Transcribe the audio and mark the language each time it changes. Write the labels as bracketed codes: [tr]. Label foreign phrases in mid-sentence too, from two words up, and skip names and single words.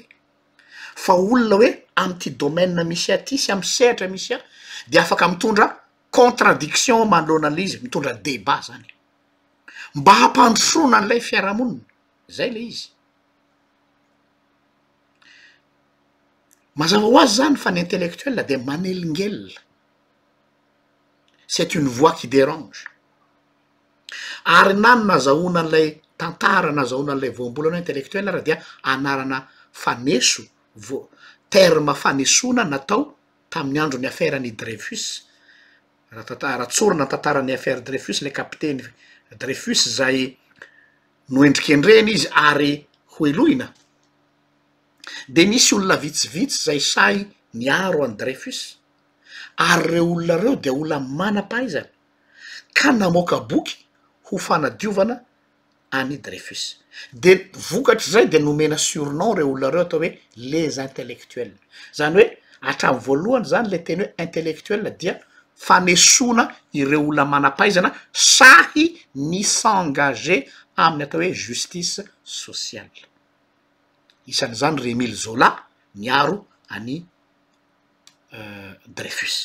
[mg] Fa olona hoe amy ty domaine misy aty sy amy sehatra misy a de afaka mitondra contradiction manoloana an'izy, mitondra débat zany. Mba hampandrosoana an'ilay fiarahamonina. Zay le izy. Mazava ho azy zany fa ny intellectuel de manelingelina. [fr] C'est une voix qui dérange. [mg] Ary nany nazahoana an'ilay tantara, nazahoana an'ilay voambolana intellectuel raha dia anarana faneso, terme fanesoana natao tamin'ny andron'ny affaire-ny Dreyfus. Raha tsorina tantaran'ny affaire Dreyfus, le kapiteny Dreyfus zay noendrikendreny izy ary hoeloina. De nisy olona vitsivitsy zay say niaro any Dreyfus. Ary reo olona reo de olona manam-pahaizana ka namoaka boky ho fanadiovana any Dreyfus. De vokatry zay de nomena surnom reo olona reo atao hoe [fr] les intellectuels. [mg] Zany hoe hatramin'ny voalohany zany le teny hoe intellectuel dia fanesoana ireo olona manam-pahaizana sahy ny s'engager amin'ny atao hoe [fr] justice sociale. [mg] Isan'izany Émile Zola niaro any Dreyfus.